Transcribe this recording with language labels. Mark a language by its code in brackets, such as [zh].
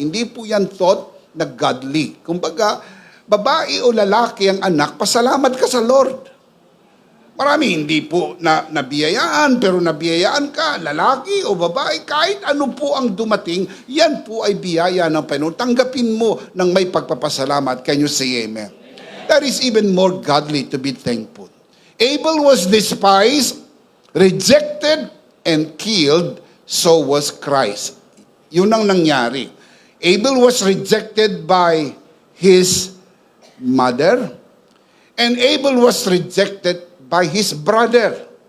[tl] Hindi po yan thought na godly. Kumbaga, babae o lalaki ang anak, pasalamat ka sa Lord. Marami hindi po nabiyayaan, pero nabiyayaan ka, lalaki o babae, kahit ano po ang dumating, yan po ay biyaya ng Panginoon. Tanggapin mo ng may pagpapasalamat. [en] Can you say amen? That is even more godly to be thankful. Abel was despised, rejected, and killed, so was Christ. [tl] Yun ang nangyari. [en] Abel was rejected by his mother, and Abel was rejected by his brother.